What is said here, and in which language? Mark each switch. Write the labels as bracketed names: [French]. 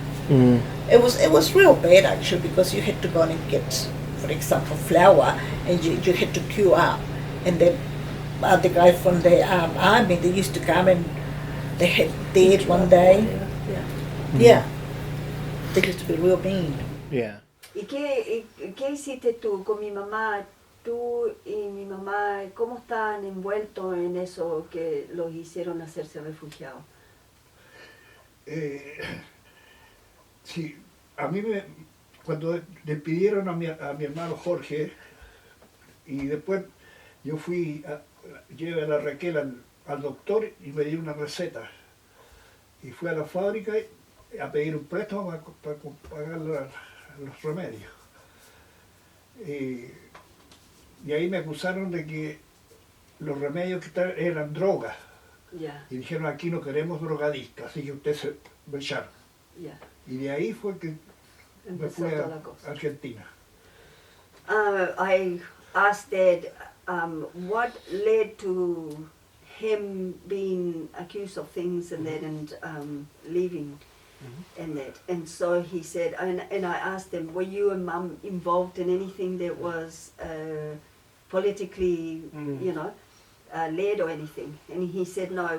[English] It was real bad actually, because you had to go and get, for example, flour, and you had to queue up, and then the guy from the army, they used to come and they had dead one day. Yeah. Yeah, they used to be real mean. Yeah. [Spanish] ¿Y qué hiciste tú con mi mamá? Tú y mi mamá, ¿cómo están envueltos en eso que los hicieron hacerse refugiados? Sí, a mí cuando despidieron a mi hermano Jorge, y después yo llevé a la Raquel al doctor y me dio una receta. Y fui a la fábrica a pedir un préstamo para pagar los remedios. Y ahí me acusaron de que los remedios que eran drogas. Ya, Y dijeron, aquí no queremos drogadictas, así que usted se va a echar. ya. Y de ahí fue que me Empezó fui toda a la cosa. Argentina. [English] I asked Dad, what led to him being accused of things and that, and leaving and that. And so he said, and I asked him, were you and Mum involved in anything that was politically, you know, led or anything? And he said no.